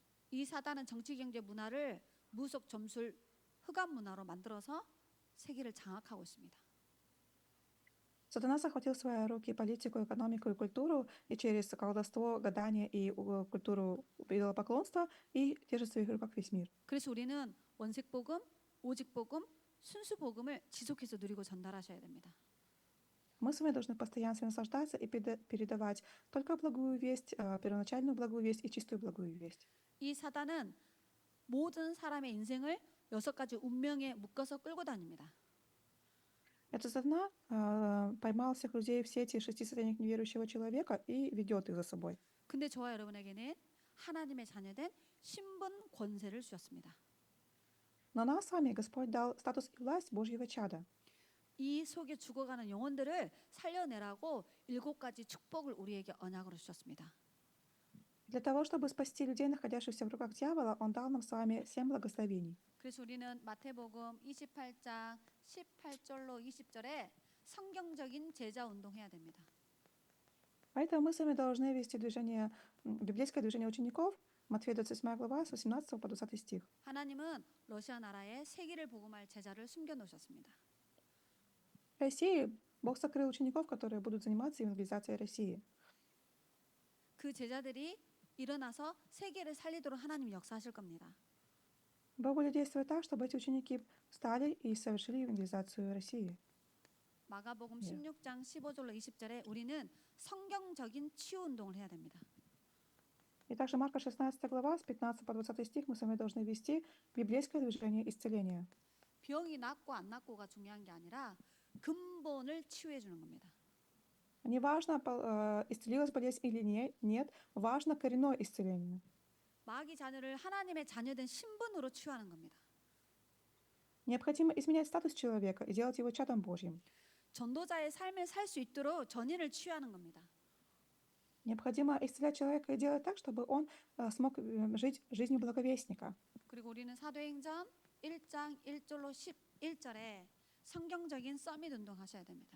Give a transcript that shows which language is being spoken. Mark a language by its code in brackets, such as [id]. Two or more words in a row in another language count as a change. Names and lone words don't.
[ko] 이 사단은 정치, 경제, 문화를 무속, 점술, 흑암 문화로 만들어서 세계를 장악하고 있습니다. [ru] Сатана захватил в свои руки политику, экономику и культуру, и через колдовство, гадание и культуру идолопоклонства, и держит в своих руках весь мир. [ko] 그래서 우리는 원색 복음, 오직 복음, 순수 복음을 지속해서 누리고 전달하셔야 됩니다. [ru] Мы с вами должны постоянно наслаждаться и передавать только благую весть, первоначальную благую весть и чистую благую весть. [ko] 이 사단은 모든 사람의 인생을 6가지 운명에 묶어서 끌고 다닙니다. [ru] Эта сатана поймал всех людей в сети 6 состояниях неверующего человека и ведет их за собой. [ko] 근데 저와 여러분에게는 하나님의 자녀된 신분 권세를 주셨습니다. [ru] Но нам с вами Господь дал статус и власть Божьего чада. [ko] 이 속에 죽어가는 영혼들을 살려내라고 7가지 축복을 우리에게 언약으로 주셨습니다. [ru] Для того, чтобы спасти людей, находящихся в руках дьявола, Он дал нам с вами 7 благословений. [ko] 그래서 우리는 마태복음 28장 18절로 20절에 성경적인 제자 운동해야 됩니다. [ru] Поэтому мы с вами должны вести библейское движение учеников, Матфея 28 глава, с 18 по 20 стих. [ko] 하나님은 러시아 나라에 세계를 복음할 제자를 숨겨 놓으셨습니다. [ru] В России Бог сокрыл учеников, которые будут заниматься евангелизацией России. [ko] 그 제자들이 일어나서 세계를 살리도록 하나님 역사하실 겁니다. [ru] Бог будет действовать так, чтобы эти ученики встали и совершили евангелизацию России. [ko] 마가복음 예. 16장 15절로 20절에 우리는 성경적인 치유 운동을 해야 됩니다. [ru] И также Марка 16 глава, с 15 по 20 стих мы с вами должны вести библейское движение исцеления. [ko] 병이 낫고 안 낫고가 중요한 게 아니라 근본을 치유해 주는 겁니다. [ru] Не важно, исцелилась болезнь или нет, важно коренное исцеление. [ko] 마귀 자녀를 하나님의 자녀된 신분으로 치유하는 겁니다. [ru] Необходимо изменять статус человека и делать его чадом Божьим. [ko] 전도자의 삶을 살 수 있도록 전인을 치유하는 겁니다. [ru] Необходимо исцелять человека и делать так, чтобы он смог жить жизнью благовестника. [ko] 그리고 우리는 사도행전 1장 1절로 11절에 성경적인 서밋 운동 하셔야 됩니다.